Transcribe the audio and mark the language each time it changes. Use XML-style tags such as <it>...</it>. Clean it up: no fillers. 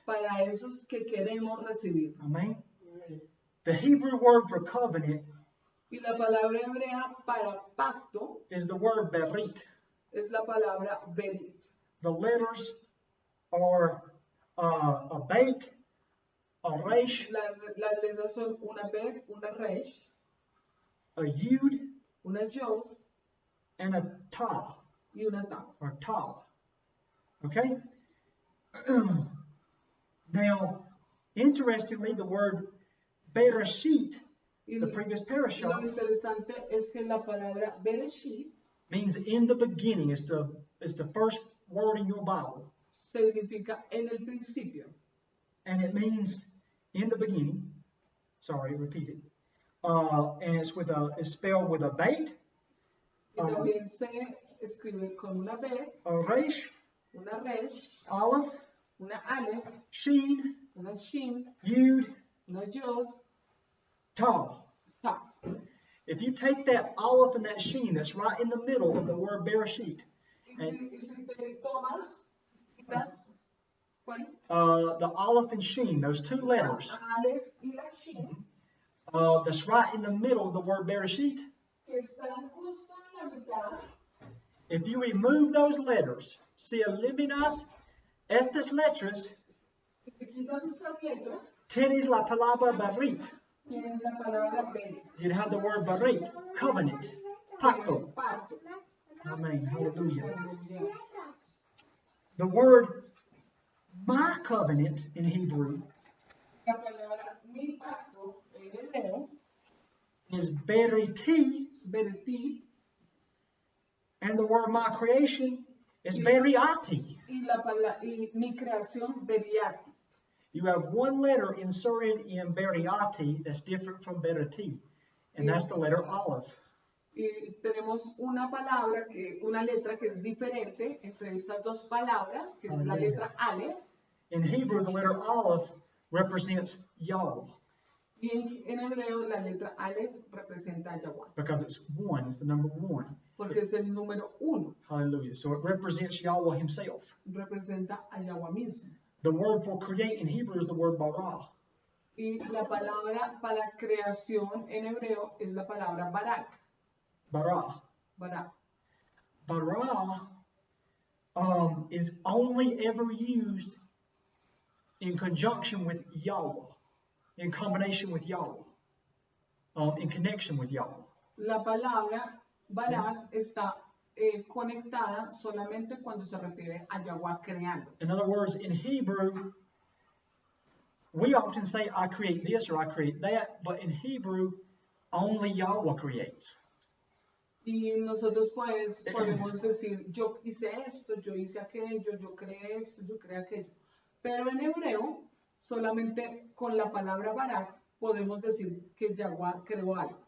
<es>para esos que queremos recibir.</es> <en>Amen. The Hebrew word for covenant</en> <es>Y la palabra hebrea para pacto</es> <en>is the word berit.</en> <es>es la palabra berit.</es> <en>The letters are a beit, a resh,</en> <es>Las letras son una bet, una resh,</es> <en>a yud,</en> <es>una yod</es> <en>and a tav,</en> <es>y una tav.</es> <en>or tav. Okay? Now, interestingly, the word bereshit,</en> <es>Y</es> <en>the previous</en> <es>lo</es> <en>parashah,</en> <es>interesante es que la palabra bereshit</es> <en>means in the beginning. It's the first word in your Bible.</en> <es>significa en el principio.</es> <en>And it means in the beginning. Sorry, repeat it. And it's spelled with a beit,</en> <es>Y también se escribe con una bet,</es> <en>a resh,</en> <es>una resh,</es> <en>aleph,</en> <es>una aleph,</es> <en>sheen,</en> <es>una shin,</es> <en>yud,</en> <es>una yod,</es> <en>tav.</en> <es>tav.</es> <en>If you take that aleph and that sheen that's right in the middle of the word bereshit,</en> <es>Y si te tomas, quitas, ¿cuál?</es> <en>the aleph and sheen, those two letters,</en> <es>Aleph y la shin,</es> <en>that's right in the middle of the word bereshit,</en> <es>que están justo en la mitad.</es> <en>if you remove those letters,</en> <es>si eliminas estas letras, Si te quitas esas letras, tienes la palabra berit. tienes la palabra berit,</es> <en>You'd have the word berit, covenant, pacto.</en> <es>pacto.</es> <en>Amen. Hallelujah.</en> <es>Aleluya.</es> <en>The word my covenant in Hebrew</en> <es>La palabra mi pacto en hebreo,</es> <en>is beriti,</en> <es>beriti,</es> <en>and the word my creation is beriati.</en> <es>y mi creación beriati.</es> <en>You have one letter inserted in beriati that's different from beriti, and that's the letter aleph.</en> <es>Y tenemos una palabra, una letra que es diferente entre estas dos palabras, que es la Aleluya. letra Aleph,</es> <en>In Hebrew, the letter aleph represents Yahweh</en> <es>y en hebreo la letra Aleph representa a Yahweh,</es> <en>because it's one, it's the number one.</en> <es>porque es el número uno,</es> <en>Hallelujah. So it represents Yahweh himself.</en> <es>representa a Yahweh mismo.</es> <en>The word for create in Hebrew is the word bara.</en> <es>Y la palabra para creación en hebreo es la palabra barak,</es> <en>Bara.</en> <es>barak.</es> <en>Bara is only ever used in conjunction with Yahweh, in combination with Yahweh, in connection with Yahweh.</en> <es>La palabra barak está conectada solamente cuando se refiere a Yahweh creando.</es> <en>In other words, in Hebrew, we often say, I create this or I create that, but in Hebrew, only Yahweh creates.</en> <es>Y nosotros pues podemos decir, yo hice esto, yo hice aquello, yo creé esto, yo creé aquello. Pero en hebreo, solamente con la palabra barak, podemos decir que Yahweh creó algo.</es>